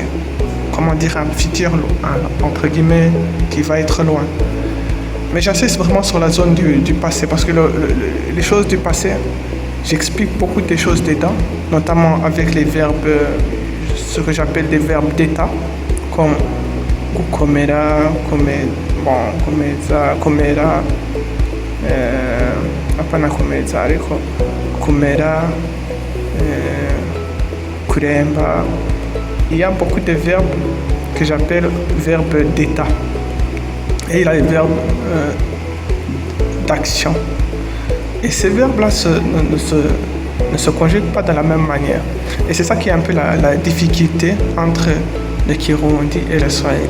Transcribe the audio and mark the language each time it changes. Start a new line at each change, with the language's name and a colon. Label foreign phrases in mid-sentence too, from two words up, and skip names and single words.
French: Comment dire un futur, entre guillemets, qui va être loin. Mais j'insiste vraiment sur la zone du passé, parce que les choses du passé, j'explique beaucoup de choses dedans, notamment avec les verbes, ce que j'appelle des verbes d'état, comme
Rundi: komera, komera, apana komeza ariko kumera, kuremba.
French: Il y a beaucoup de verbes que j'appelle verbes d'état. Et il y a les verbes d'action. Et ces verbes-là ne se conjuguent pas de la même manière. Et c'est ça qui est un peu la difficulté entre le Kirundi et le Swahili.